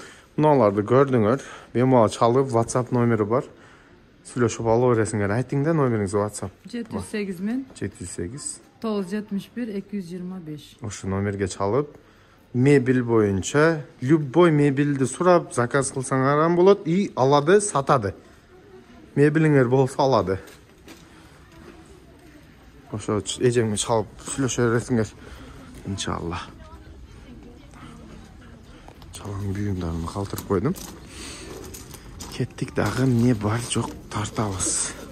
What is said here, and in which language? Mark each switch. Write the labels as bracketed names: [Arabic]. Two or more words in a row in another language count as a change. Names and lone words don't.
[Kyrgyz] Мыналарды көрдүңөр. Бемал чалып, WhatsApp номери бар. Сүйлөшүп ала бересиңер. Айтың да номериңиз WhatsApp. 708 мен 708 971 225. Ошо номерге чалып, мебель боюнча любой мебелди сурап заказ кылсаңар болот и алады, сатады. Мебелиңер болсо алады. Ошо эжеңе чалып сүйлөшө бересиңер. Иншалла. Чалган буюмдарын калтырып койдум. Кеттик дагы эмне бар жок тартабыз.